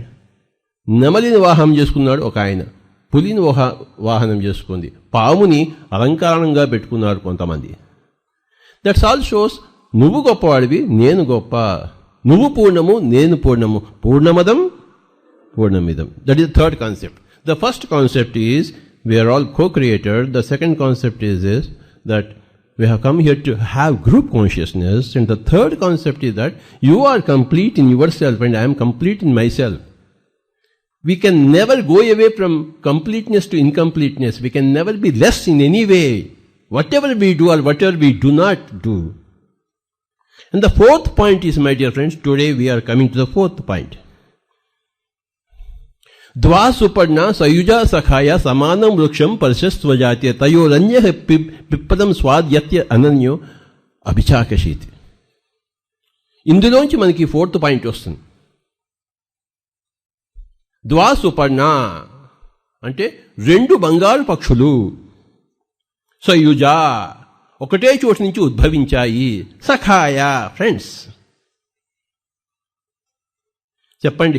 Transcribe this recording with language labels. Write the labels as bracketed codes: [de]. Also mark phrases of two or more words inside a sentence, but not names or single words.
[te] నెమలిని వాహనం చేసుకున్నాడు ఒక ఆయన, పులిని వాహనం చేసుకుంది, పాముని అలంకారంగా పెట్టుకున్నారు కొంతమంది. [en] That's all shows [te] నువ్వు గొప్పవాడివి, నేను గొప్ప. నువ్వు పూర్ణము, నేను పూర్ణము. [sa] పూర్ణమదం పూర్ణమిదం. [en] That is the third concept. The first concept is we are all co-creator. The second concept is that we have come here to have group consciousness. And the third concept is that you are complete in yourself and I am complete in myself. We can never go away from completeness to incompleteness. We can never be less in any way. Whatever we do or whatever we do not do. And the fourth point is, my dear friends, today we are coming to the fourth point. [sa] द्वा सुपर्णा सयुजा सखाया समानं वृक्षं परिषस्वजाते तयोरन्यः पिप्पलं स्वाद्वत्ति अनन्यो अभिचाकशीति. [te] ఇందులోంచి మనకి ఫోర్త్ పాయింట్ వస్తుంది. [sa] ద్వా సుపర్ణ [te] అంటే రెండు బంగారు పక్షులు. సయుజా ఒకటే చోటు నుంచి ఉద్భవించాయి. సఖాయ ఫ్రెండ్స్. చెప్పండి.